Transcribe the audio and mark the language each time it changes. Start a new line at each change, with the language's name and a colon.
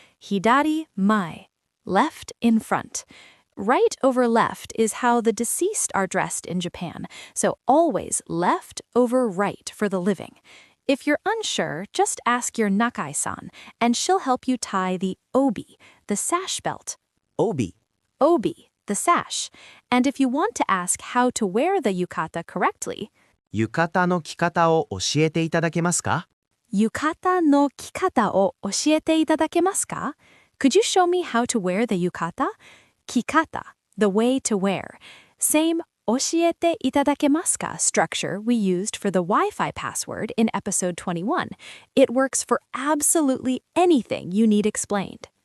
Japanese: Hidari mae.
English: Left in front. Right over left is how the deceased are dressed in Japan, so always left over right for the living. If you're unsure, just ask your nakai-san, and she'll help you tie the obi, the sash belt.
Japanese: 帯
English: Obi, the sash. And if you want to ask how to wear the yukata correctly,
Japanese: 浴衣の着方を教えていただけますか yukata no kikata o oshiete itadakemasu ka?
English: Could you show me how to wear the yukata? Kikata, the way to wear. Same
Japanese: oshiete itadakemasu ka
English: structure we used for the Wi-Fi password in episode 21. It works for absolutely anything you need explained.